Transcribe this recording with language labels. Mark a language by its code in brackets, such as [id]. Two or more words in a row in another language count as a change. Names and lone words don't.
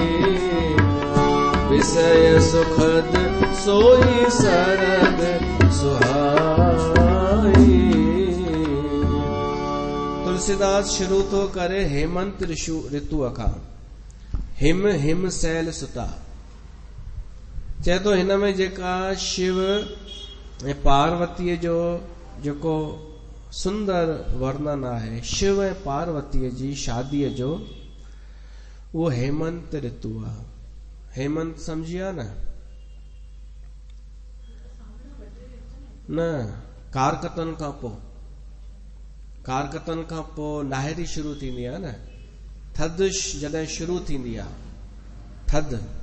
[awa] विषय सुखद सोई सरद सुहाई। [sd] तुलसीदास शुरू तो करे हेमंत ऋतु खां। हिम हिम सैल सुता चए तो हिन में जेका शिव ऐं पार्वतीअ जो जेको सुंदर वर्णन आहे, शिव ऐं पार्वतीअ जी शादीअ जो, उहो हेमंत ऋतु आहे। हेमंत समझिया न कारकतन खां पोइ, कारकतन खां पोइ नाहिरी शुरू थींदी आहे न, थधि जॾहिं शुरू थींदी आहे, थधि।